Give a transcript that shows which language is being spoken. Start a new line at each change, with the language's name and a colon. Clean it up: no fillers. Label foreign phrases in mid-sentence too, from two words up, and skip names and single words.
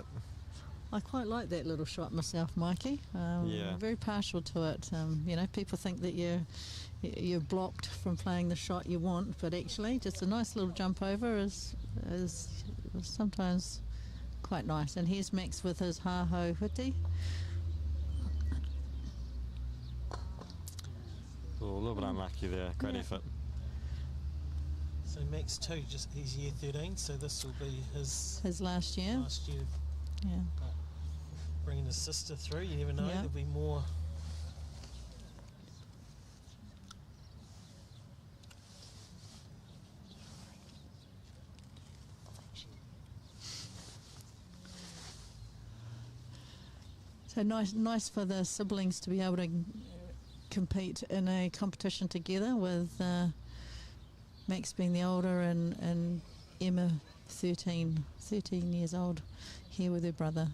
English: I quite like that little shot myself, Mikey. Very partial to it. You know, people think that you're blocked from playing the shot you want, but actually, just a nice little jump over is sometimes quite nice. And here's Max with his ha-ho hiti. Oh, a little bit unlucky there. Great effort. So Max too, he's year 13, so this will be his last year. Yeah. Bringing his sister through, you never know, there'll be more. So nice for the siblings to be able to compete in a competition together, with Max being the older and Emma 13 years old here with her brother.